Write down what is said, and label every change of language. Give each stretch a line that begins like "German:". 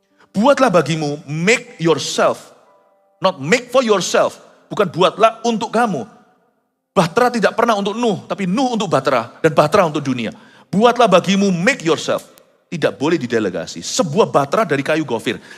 Indonesian: Buatlah bagimu,
English: make yourself, not make for yourself.
Indonesian: Bukan buatlah untuk kamu. Bahtera tidak pernah untuk Nuh, tapi Nuh untuk bahtera dan bahtera untuk dunia. Buatlah bagimu,
English: make yourself.
Indonesian: Tidak boleh didelegasi. Sebuah bahtera dari kayu gofir.